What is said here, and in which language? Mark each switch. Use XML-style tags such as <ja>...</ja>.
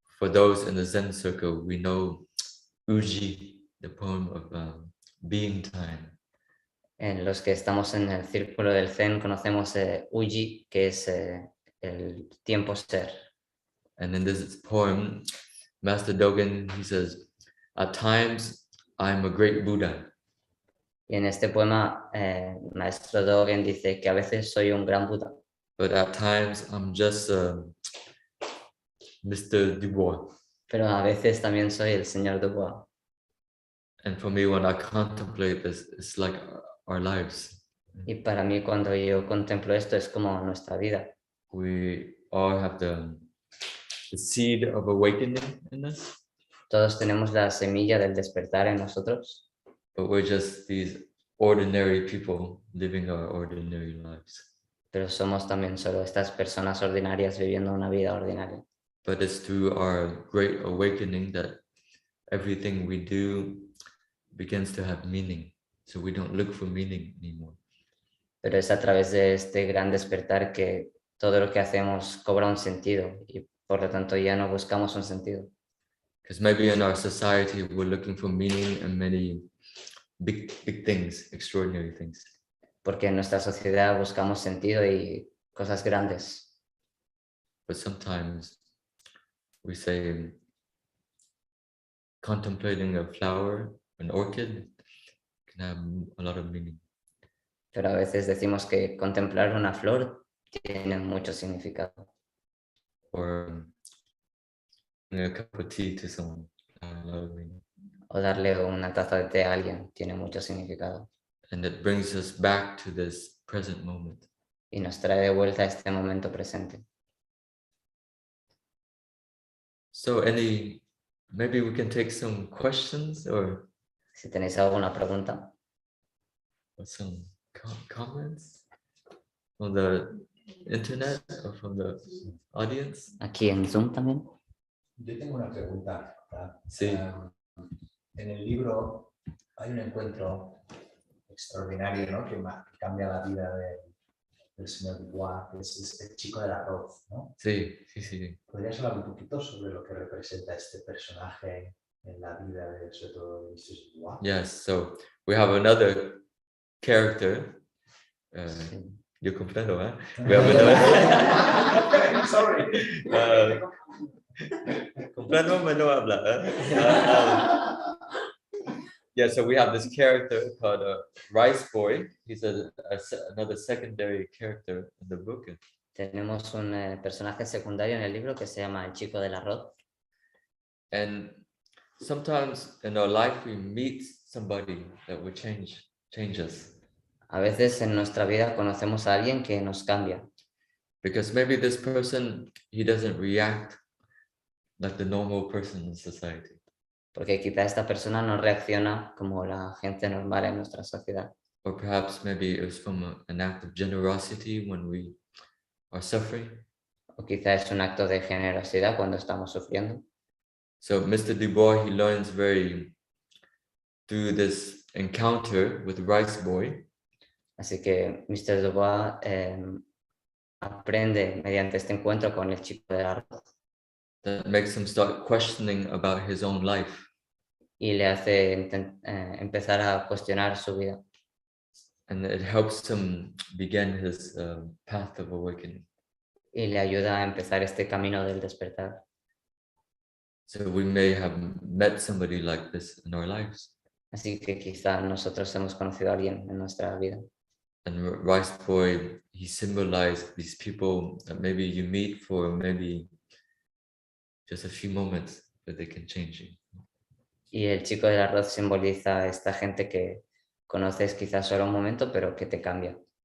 <en>For those in the Zen circle, we know Uji, the poem of being time.</en> <es>En los que estamos en el círculo del Zen conocemos Uji, que es el tiempo ser.</es> <en>And in this poem, Master Dogen, he says, at times I'm a great Buddha.</en> <es>Y en este poema, maestro Dogen dice que a veces soy un gran Buda,</es> <en>But at times I'm just Mr. Dubois.</en> <es>pero a veces también soy el Señor Dubois.</es> <en>And for me, when I contemplate this, it's like our lives.</en> <es>Y para mí cuando yo contemplo esto es como nuestra vida.</es> <en>We all have the seed of awakening in us,</en> <es>Todos tenemos la semilla del despertar en nosotros,</es> <en>but we're just these ordinary people living our ordinary lives.</en> <es>pero somos también solo estas personas ordinarias viviendo una vida ordinaria.</es> <en>But it's through our great awakening that everything we do begins to have meaning. So we don't look for meaning anymore.</en> <es>Pero es a través de este gran despertar que todo lo que hacemos cobra un sentido y por lo tanto ya no buscamos un sentido.</es> <en>Because maybe in our society, we're looking for meaning in many big things, extraordinary things.</en> <es>Porque en nuestra sociedad buscamos sentido y cosas grandes.</es> <en>But sometimes we say contemplating a flower, an orchid, can have a lot of meaning.</en> <es>Pero a veces decimos que contemplar una flor tiene mucho significado.</es> <en>Or a cup of tea to someone, a lot of meaning.</en> <es>O darle una taza de té a alguien tiene mucho significado.</es> <en>And it brings us back to this present moment.</en> <es>Y nos trae de vuelta a este momento presente.</es> <en>So maybe we can take some questions or</en> <es>Si tenéis alguna pregunta,</es> <en>some comments on the internet or from the audience.</en> <es>aquí en Zoom también. Yo tengo una pregunta. Sí. En el libro hay un encuentro extraordinario, ¿no? que cambia la vida del señor Dubois, que es el chico del arroz, ¿no? Sí, sí, sí. ¿Podrías hablar un poquito sobre lo que representa este personaje en la vida de, sobre todo, de Mr. Dubois?</es> <en>Yes, so we have another character.</en> <es>Sí. Yo comprendo, ¿eh?</es> <en>We have another. Sorry.</en> <es>Comprendo, me no habla.</es> <en>Yeah, so we have this character called Rice Boy. He's another secondary character in the book.</en> <es>Tenemos un personaje secundario en el libro que se llama el chico del arroz.</es> <en>And sometimes in our life we meet somebody that will change us.</en> <es>A veces en nuestra vida conocemos a alguien que nos cambia.</es> <en>Because maybe this person, he doesn't react like the normal person in society.</en> <es>Porque quizá esta persona no reacciona como la gente normal en nuestra sociedad.</es> <en>Or perhaps maybe it was from an act of generosity when we are suffering.</en> <es>O quizá es un acto de generosidad cuando estamos sufriendo.</es> <en>So Mr. Dubois, he learns through this encounter with Rice Boy.</en> <es>Así que Mr. Dubois aprende mediante este encuentro con el chico del arroz</es> <en>That makes him start questioning about his own life.</en> <es>y le hace empezar a cuestionar su vida.</es> <en>And it helps him begin his path of awakening.</en> <es>Y le ayuda a empezar este camino del despertar.</es> <en>So we may have met somebody like this in our lives.</en> <es>Así que quizá nosotros hemos conocido a alguien en nuestra vida.</es> <en>And Rice Boy, he symbolized these people that maybe you meet for maybe just a few moments, but they can change you.</en> <es>Y el chico del arroz simboliza a esta gente que conoces quizás solo un momento, pero que te cambia.</es>